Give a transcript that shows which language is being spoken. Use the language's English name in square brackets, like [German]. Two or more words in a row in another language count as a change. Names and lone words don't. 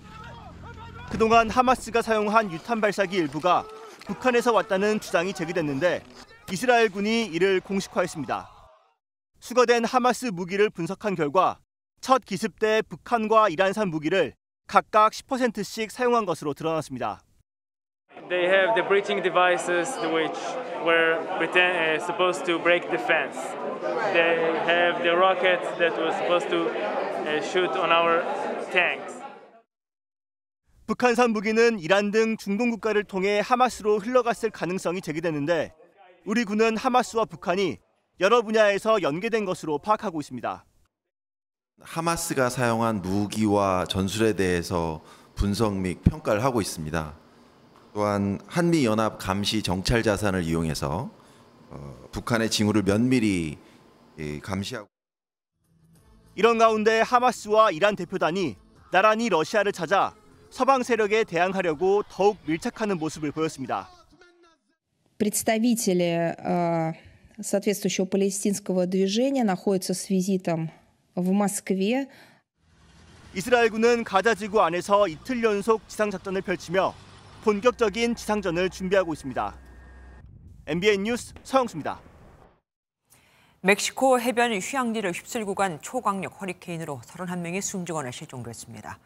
[Korean] 그동안 하마스가 사용한 유탄 발사기 일부가 북한에서 왔다는 주장이 제기됐는데 이스라엘군이 이를 공식화했습니다. 수거된 하마스 무기를 분석한 결과 첫 기습 때 북한과 이란산 무기를 각각 10%씩 사용한 것으로 드러났습니다. [English] They have the breaching devices which were supposed to break defense. They have the rockets that were supposed to shoot on our tanks. [Korean] 북한산 무기는 이란 등 중동 국가를 통해 하마스로 흘러갔을 가능성이 제기되는데 우리 군은 하마스와 북한이 여러 분야에서 연계된 것으로 파악하고 있습니다. 하마스가 사용한 무기와 전술에 대해서 분석 및 평가를 하고 있습니다. 또한 한미연합 감시 정찰 자산을 이용해서 북한의 징후를 면밀히 감시하고. 이런 가운데 하마스와 이란 대표단이 나란히 러시아를 찾아 서방 세력에 대항하려고 더욱 밀착하는 모습을 보였습니다. [Russian] Представители соответствующего палестинского движения находятся с визитом в Москве. [Korean] 이스라엘군은 가자 지구 안에서 이틀 연속 지상 작전을 펼치며 본격적인 지상전을 준비하고 있습니다. MBN 뉴스 서영수입니다. 멕시코 해변 휴양지를 휩쓸고 간 초강력 허리케인으로 31명이 숨지거나 실종됐습니다.